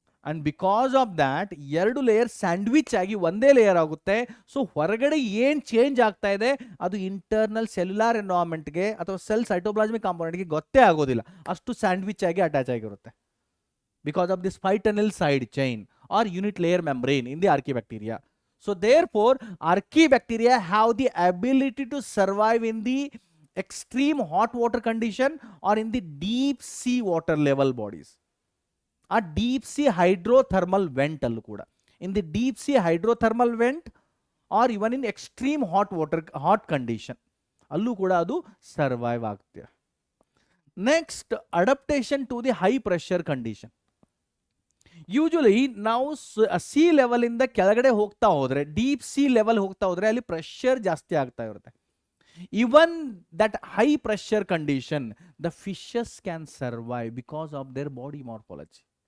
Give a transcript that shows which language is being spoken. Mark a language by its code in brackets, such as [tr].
[en] and because of that [kn] ಎರಡು layer sandwich ಆಗಿ ಒಂದೇ ಲೇಯರ್ ಆಗುತ್ತೆ. ಸೊ ಹೊರಗಡೆ ಏನು ಚೇಂಜ್ ಆಗ್ತಾ ಇದೆ ಅದು ಇಂಟರ್ನಲ್ ಸೆಲ್ಯುಲಾರ್ ಎನ್ವೈರನ್ಮೆಂಟ್ಗೆ ಅಥವಾ ಸೆಲ್ ಸೈಟೋಪ್ಲಾಸ್ಮಿಕ್ ಕಾಂಪೋನೆಂಟ್ಗೆ ಗೊತ್ತೇ ಆಗೋದಿಲ್ಲ, ಅಷ್ಟು ಸ್ಯಾಂಡ್ವಿಚ್ ಆಗಿ ಅಟ್ಯಾಚ್ ಆಗಿರುತ್ತೆ. [en] Because of this phytanyl side chain or unit layer membrane in the archaebacteria. So therefore archaebacteria have the ability to survive in the extreme hot water condition or in the deep sea water level bodies. A deep sea hydrothermal vent [kn] allu kuda, [en] in the deep sea hydrothermal vent or even in extreme hot condition [kn] allu kuda adu survive agtira. [en] Next, adaptation to the high pressure condition. [kn] Usually ನಾವು C ಲೆವೆಲಿಂದ ಕೆಳಗಡೆ ಹೋಗ್ತಾ ಹೋದರೆ, deep C level ಹೋಗ್ತಾ ಹೋದರೆ ಅಲ್ಲಿ pressure ಜಾಸ್ತಿ ಆಗ್ತಾ ಇರುತ್ತೆ. [en] Even that high pressure condition the fishes can survive because of their body morphology.